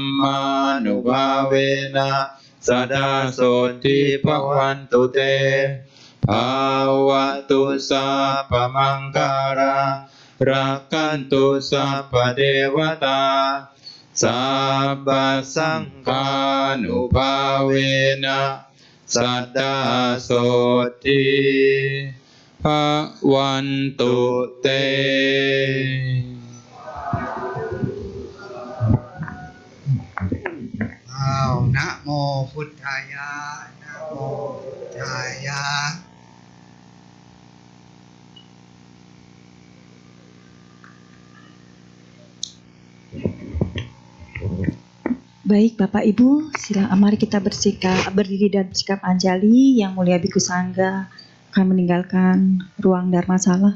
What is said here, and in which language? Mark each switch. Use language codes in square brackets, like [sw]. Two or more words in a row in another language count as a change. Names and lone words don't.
[pi] มานุภาเวนะสัทธาโสติภวันตุเตภาวะตุสัพพมังการังรักขันตุสัพพเทวตาสัพพสังฆานุภาเวนะสัทธาโสติภวันตุเต อ้าวนะโมพุทธายะนะโมพุทธายะ [id] Baik Bapak Ibu, mari kita berdiri dan bersikap anjali. Yang mulia Biku Sangga akan meninggalkan ruang Dharmasala.